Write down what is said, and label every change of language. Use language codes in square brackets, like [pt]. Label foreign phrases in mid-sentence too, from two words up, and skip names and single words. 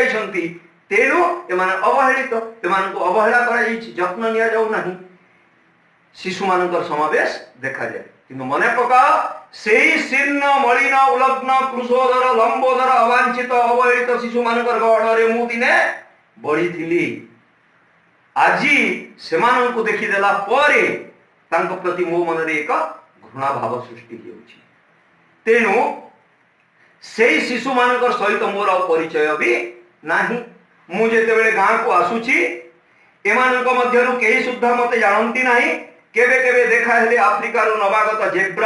[or] ଆସି ଯାଇଛନ୍ତି ତେଣୁ ଏମାନେ ଅବହେଳିତ ଏମାନଙ୍କୁ ଅବହେଳା କରାଯାଇଛି ଯତ୍ନ ନିଆଯାଉ ନାହିଁ ଶିଶୁ ମାନଙ୍କର ସମାବେଶ ଦେଖାଯାଏ କିନ୍ତୁ ମନେ ପଡ଼ େ ସେହି ଶୀର୍ଣ୍ଣ ମଳିନ ଉଲଗ୍ନ କୃଶୋଦର ଲମ୍ବୋଦର ଅବାଞ୍ଛିତ ଅବହେଳିତ ଶିଶୁ ମାନଙ୍କର ଗହଳରେ ମୁଁ ଦିନେ ବଢ଼ିଥିଲି ଆଜି ସେମାନଙ୍କୁ ଦେଖିଦେଲା ପରେ ତାଙ୍କ ପ୍ରତି ମୋ ମନରେ ଏକ ଘୃଣା ଭାବ ସୃଷ୍ଟି ହେଉଛି ତେଣୁ ସେହି ଶିଶୁ ମାନଙ୍କର ସହିତ ମୋର ପରିଚୟ ଭି ନାହିଁ ମୁଁ ଯେତେବେଳେ ଗାଁ କୁ ଆସୁଛି ଏମାନଙ୍କ ମଧ୍ୟରୁ କେହି ସୁଦ୍ଧା ମତେ ଜାଣନ୍ତି ନାହିଁ କେବେ କେବେ ଦେଖା ହେଲେ ଆଫ୍ରିକାର ନବାଗତ ଜେବ୍ରା